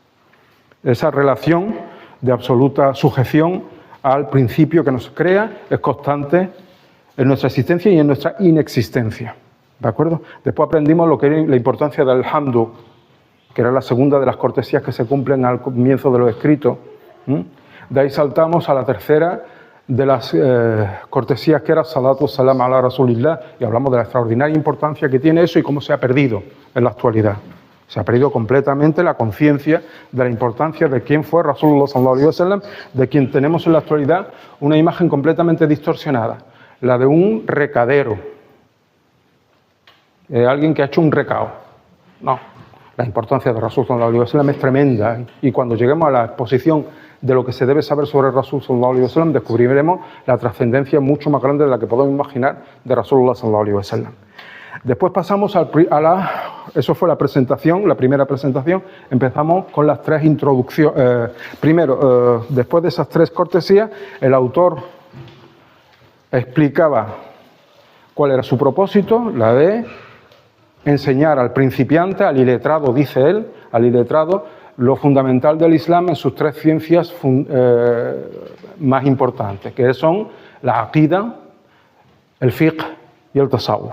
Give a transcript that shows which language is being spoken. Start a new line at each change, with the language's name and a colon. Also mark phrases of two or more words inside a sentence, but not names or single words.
Spanish: Esa relación de absoluta sujeción al principio que nos crea es constante en nuestra existencia y en nuestra inexistencia. ¿De acuerdo? Después aprendimos lo que era la importancia del hamdu, que era la segunda de las cortesías que se cumplen al comienzo de los escritos. De ahí saltamos a la tercera de las cortesías, que era
Arabic: صلاة سلام على رسول الله,
Spanish: y hablamos de la extraordinaria importancia que tiene eso y cómo se ha perdido en la actualidad. Se ha perdido completamente la conciencia de la importancia de quién fue
Arabic: رسول الله صلى الله عليه وسلم,
Spanish: de quien tenemos en la actualidad una imagen completamente distorsionada, la de un recadero, alguien que ha hecho un recao. No, la importancia de
Arabic: رسول صلى الله عليه وسلم
Spanish: es tremenda, y cuando lleguemos a la exposición de lo que se debe saber sobre
Arabic: رسول صلى الله عليه وسلم,
Spanish: descubriremos la trascendencia mucho más grande de la que podemos imaginar de
Arabic: رسول الله صلى الله عليه وسلم.
Spanish: Después pasamos eso fue la presentación, la primera presentación. Empezamos con las tres introducciones. Primero, después de esas tres cortesías, el autor explicaba cuál era su propósito, la de enseñar al principiante, al iletrado, dice él, al iletrado, lo fundamental del Islam en sus tres ciencias más importantes, que son la aqida, el fiqh y el tasawuf.